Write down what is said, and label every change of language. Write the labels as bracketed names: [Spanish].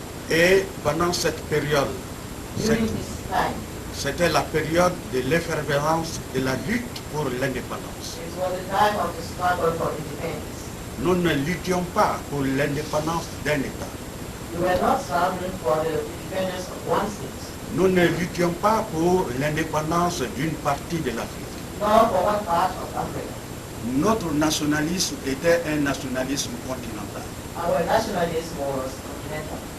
[French] et pendant cette période, [English] During this time, [French] c'était la période de l'effervescence de la lutte pour l'indépendance. [English] it was the time of the struggle for independence. [French] Nous ne luttions pas pour l'indépendance d'un État. [English] We were not struggling for the independence of one state, [French] Nous ne luttions pas pour l'indépendance d'une partie de l'Afrique. [English] nor for one part of Africa. [French] Notre nationalisme était un nationalisme continental. [English] Our nationalism was continental.